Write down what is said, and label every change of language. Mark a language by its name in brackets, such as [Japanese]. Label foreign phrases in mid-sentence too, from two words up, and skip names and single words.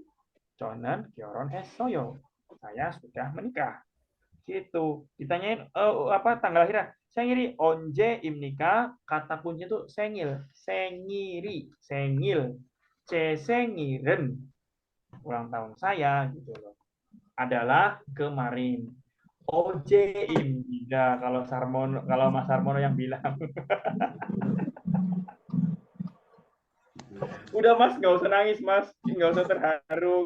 [Korean] 저는 결혼했어요. [Indonesian] Saya sudah menikah. Gitu. Ditanyain tanggal lahirnya. [Korean] 생일이 언제입니까? [Indonesian] Kata kunci itu 생일. [Korean] 생일이, 생일. 제 생일은 [Indonesian] ulang tahun saya gitu loh. Adalah kemarin. 어제입니다. Kalau Mas Harmono yang bilang. Udah Mas, nggak usah nangis Mas, nggak usah terharu.